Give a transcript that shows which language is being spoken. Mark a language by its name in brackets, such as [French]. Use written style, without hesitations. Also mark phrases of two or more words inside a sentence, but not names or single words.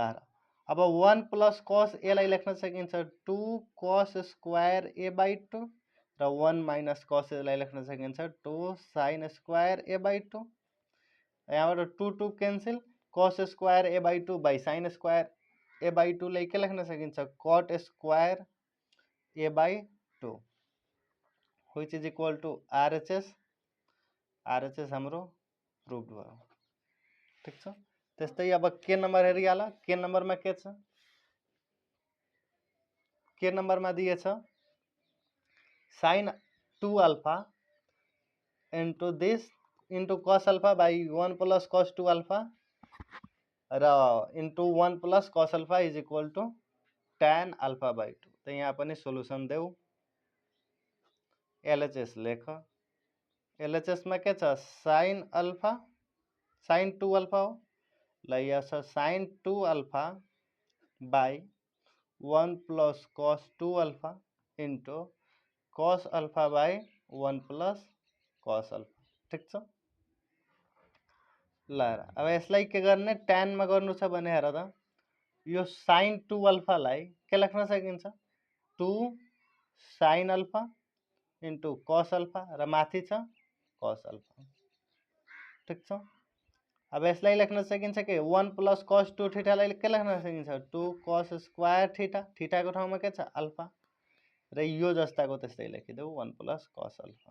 [Nepali] अब 1 प्लस cos a लाई लेख्न सकिन्छ 2 cos स्क्वायर a बाई 2 र 1 माइनस cos a लाई लेख्न सकिन्छ 2 sin स्क्वायर a बाई 2 यहाँबाट 2 2 क्यान्सल cos स्क्वायर a बाई 2 बाई sin स्क्वायर a बाई 2 लाई के लेख्न सकिन्छ cot स्क्वायर a बाई 2 [English] which is equal to RHS [Nepali] RHS हाम्रो प्रुभ भयो ठीक छ त्यस्तै अब के नंबर हेरिहाल के नंबर में के छ के नंबर में दिएछ sin 2 अल्फा into this into cos अल्फा by 1 plus cos 2 अल्फा र into 1 plus cos अल्फा [English] is equal to [Nepali] tan अल्फा by 2 तो यहाँ पनि सोलुसन देऊ एलएचएस लेख एलएचएस में के छ sin अल्फा sin 2 अल्फा हो ल यहाँ छ sin 2 अल्फा by 1 plus cos 2 अल्फा into cos अल्फा by 1 plus cos अल्फा ठीक छ ल अब यसलाई के गर्ने tan में गर्नु छ भने हेर त यो sin 2 अल्फा लाई के लेख्न सकिन्छ 2 sin अल्फा into cos अल्फा र माथि छ cos अल्फा ठीक छ अब यसलाई लेख्न सकिन्छ के 1 + cos 2 थीटालाई के लेख्न सकिन्छ 2 cos स्क्वायर थीटा, थीटाको ठाउँमा के छ अल्फा, र यो जस्ताको त्यस्तै लेखिदेऊ 1 + cos अल्फा।